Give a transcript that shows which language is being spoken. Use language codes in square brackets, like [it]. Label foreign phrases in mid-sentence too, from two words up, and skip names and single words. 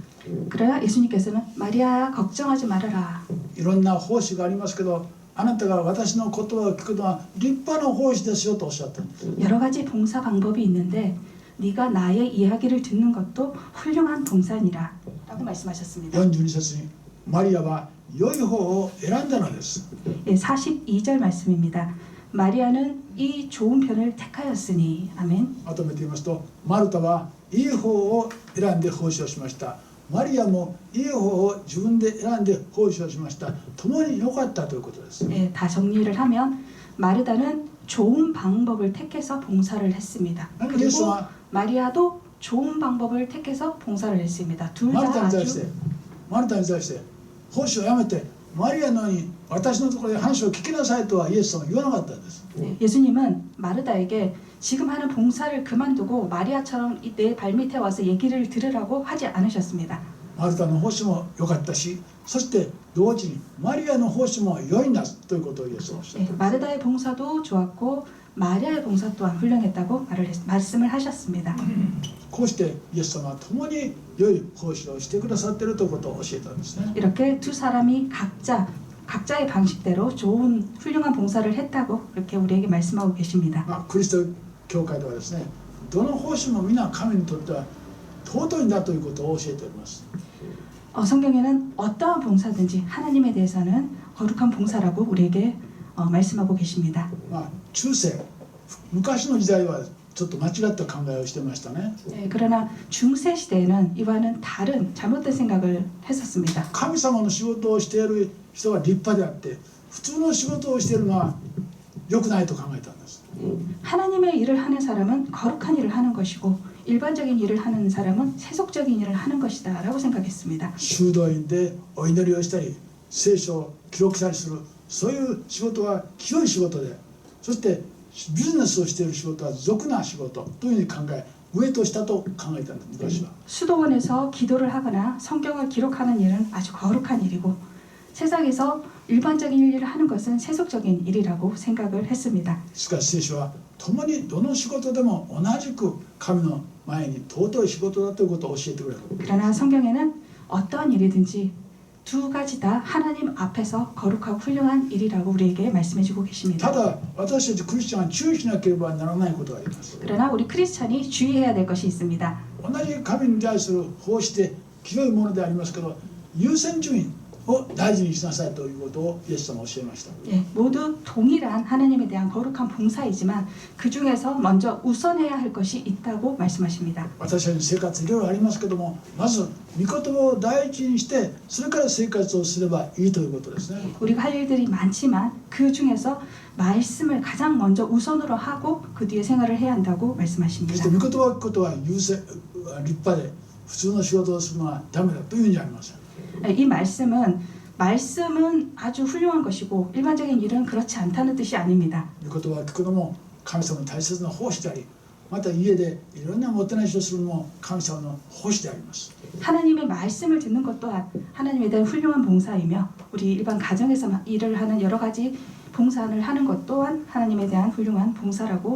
[ko] 그래야 예수님께서는 마리아 걱정하지 말아라. [ja] いろんな奉仕がありますけど、あなたが私の言葉を聞くのは立派な奉仕ですよとおっしゃったんです。 [ko] 여러 가지 봉사 방법이 있는데 네가 나의 이야기를 듣는 것도 훌륭한 봉사니라 라고 말씀하셨습니다. [ja] 42 節にマリアは良い方を選んだのです。 [ko] 예, 42절 말씀입니다. 마리아는 이 좋은 편을 택하였으니. 아멘. [ja] まとめて言いますと、マルタはいい方を選んで奉仕をしました。マリアもいい方を自分で選んで奉仕をしました。共に良かったということです。 [ko] 예, 다 정리를 하면 마르다는 좋은 방법을 택해서 봉사를 했습니다. 그리고 마리아도 좋은 방법을 택해서 봉사를 했습니다. 둘 [ja] マルタ [ko] 다 [ja] に対して奉仕をやめてマリアのように私のところで話を聞きなさいとはイエス様は言わなかったんです。 [ko] 예수님은 마르다에게 지금 하는 봉사를 그만두고 마리아처럼 내 발밑에 와서 얘기를 들으라고 하지 않으셨습니다. [ja] マルタの奉仕も良かったし、そして同時にマリアの奉仕も良いんだということをイエス様はおっしゃった。 [ko] 마르다의 봉사도 좋았고 마리아의 봉사 또한 훌륭했다고 말씀을 하셨습니다. [ja] こうしてイエス様は共に喜良い奉仕をしてくださっているということを教えたんですね。 [ko] 이렇게 두 사람이 각자의 방식대로 좋은 훌륭한 봉사를 했다고 이렇게 우리에게 말씀하고 계십니다. [ja] クリスト教会ではですね、どの奉仕も皆神にとっては尊いんだということを教えております。 [ko] 성경에는 어떠한 봉사든지 하나님에 대해서는 거룩한 봉사라고 우리에게 말씀하고 계십니다. [ja] 中世、昔の時代はちょっと間違った考えをしてましたね。 [ko] 그러나 중세 시대에는 이와는 다른 잘못된 생각을 했었습니다. [ja] 神様の仕事をしている人が立派であって、普通の仕事をしているのは良くないと考えたんです。 [ko] 하나님의 일을 하는 사람은 거룩한 일을 하는 것이고 일반적인 일을 하는 사람은 세속적인 일을 하는 것이다라고 생각했습니다. [ja] 修道院でお祈りをしたり、聖書を記録したりする、そういう仕事は清い仕事で、そしてビジネスをしている仕事は俗な仕事というふうに考え、上と下と考えたんです、昔は。 [ko] 수도원에서 기도를 하거나 성경을 기록하는 일은 아주 거룩한 일이고 세상에서 일반적인 일을 하는 것은 세속적인 일이라고 생각을 했습니다. [ja] しかし聖書は共にどの仕事でも同じく神の前に尊い仕事だということを教えてくれる。 [ko] 그러나 성경에는 어떠한 일이든지 두 가지 다 하나님 앞에서 거룩하고 훌륭한 일이라고 우리에게 말씀해주고 [ja] た [ko] 계십니다. [ja] だ私たちクリスチャンは注意しなければならないことがあります。 [ko] 그러나 우리 크리스찬이 주의해야 될 것이 있습니다. [ja] 同じ神に対する奉仕で清いものでありますけど、優先順位を大事にしなさいということをイエス様は教えました。 [ko] 예, 모두 동일한 하나님에 대한 거룩한 봉사이지만 그 중에서 먼저 우선해야 할 것이 있다고 말씀하십니다. [ja] 私たちの生活いろいろありますけども、まず御言葉を第一にしてそれから生活をすればいいということですね。 [ko] 우리가 할 일들이 많지만 그 중에서 말씀을 가장 먼저 우선으로 하고 그 뒤에 생활을 해야 한다고 [ja] そして [ko] 말씀하십니다. [ja] 御言葉を聞くことは立派で普通の仕事をするのはダメだというんじゃありません。 [ko] 이 말씀은 아주 훌륭한 것이고 일반적인 일은 그렇지 않다는 뜻이 아닙니다. [ja] 御言葉を聞くのも神様の大切な奉仕であり、また家でいろんなもてなしをするのも神様の奉仕であります。 [ko] 하나님의 말씀을 듣는 것 또한 하나님에 대한 훌륭한 봉사이며 우리 일반 가정에서 일을 하는 여러 가지 봉사를 하는 것 또한 하나님에 대한 훌륭한 봉사라고